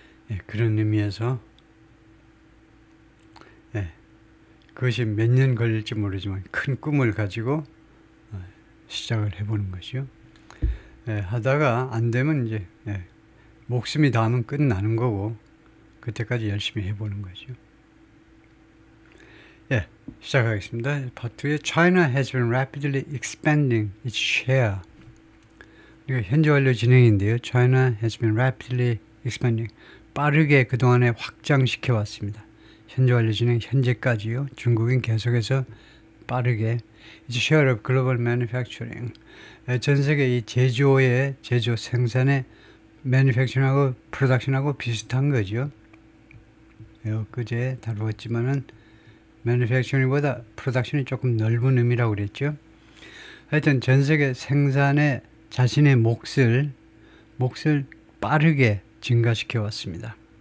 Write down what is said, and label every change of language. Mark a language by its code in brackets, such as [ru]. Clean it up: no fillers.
[ko] 예, 그런 의미에서 그것이 몇 년 걸릴지 모르지만 큰 꿈을 가지고 시작을 해보는 것이요. 하다가 안 되면 이제 목숨이 닿으면 끝나는 거고 그때까지 열심히 해보는 거죠. 시작하겠습니다. 파트 2에 [en] China has been rapidly expanding its share. [ko] 이거 현재 완료 진행인데요. [en] China has been rapidly expanding. [ko] 빠르게 그동안에 확장시켜 왔습니다. 현재 완료 진행 현재까지요. 중국은 계속해서 빠르게 [en] its share of global manufacturing. [ko] 전 세계 이 제조 생산의 manufacturing하고 production하고 비슷한 거죠. 그제 다루었지만은 manufacturing보다 production이 조금 넓은 의미라고 그랬죠. 하여튼 전 세계 생산의 자신의 몫을 빠르게 증가시켜 왔습니다.